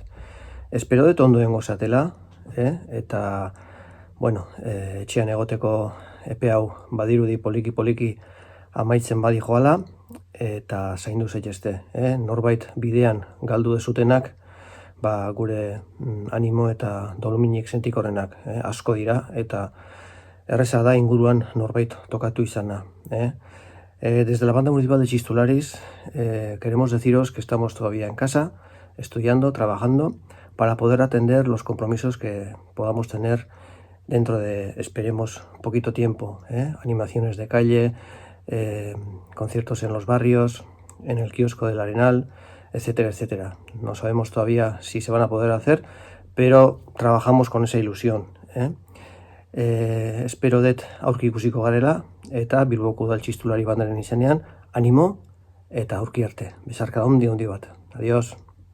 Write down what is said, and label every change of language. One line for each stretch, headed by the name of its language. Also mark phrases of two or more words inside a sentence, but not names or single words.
Basque: Espero dut ondoen gozatela, eta, etxean egoteko epe hau badirudi poliki amaitzen badi joala, eta zaindu zaitezte. Norbait bidean galdu dezutenak, gure animo eta doluminik sentikorrenak asko dira, eta erreza da inguruan norbait tokatu izana.
Spanish: Desde la banda municipal de Txistularis queremos deciros que estamos todavía en casa, estudiando, trabajando, para poder atender los compromisos que podamos tener dentro de, esperemos, poquito tiempo. Animaciones de calle, conciertos en los barrios, en el kiosco del Arenal, etcétera, etcétera. No sabemos todavía si se van a poder hacer, pero trabajamos con esa ilusión.
Basque: Espero dut aurki ikusiko garela, eta Bilboko Udal Txistulari bandaren izenean, animo eta aurki arte. Besarka handi bat. Adiós.